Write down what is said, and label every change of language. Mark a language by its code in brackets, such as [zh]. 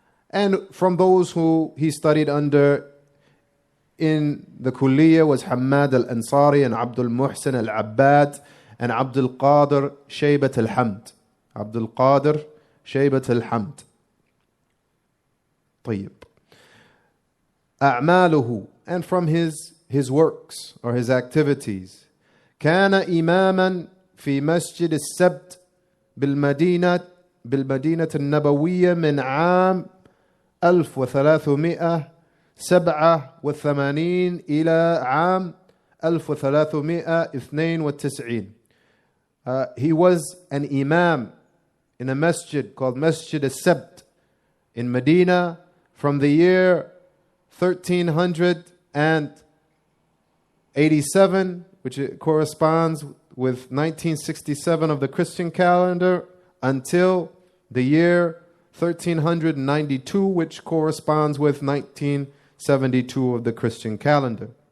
[en] And from those who he studied under in the Kulliyah was Hamad al-Ansari and Abdul Muhsin al-Abbad and Abdul Qadir Shaybat al-Hamd. Abdul Qadir Shaybat al-Hamd. طيب. أعماله, and from his works or his activities. [ar] كان إماما في مسجد السبت بالمدينة النبوية من عام 1387 إلى عام 1392. [en] He was an imam in a masjid called Masjid al-Sabt in Medina from the year 1387, which corresponds with 1967 of the Christian calendar, until the year 1392, which corresponds with 1972 of the Christian calendar.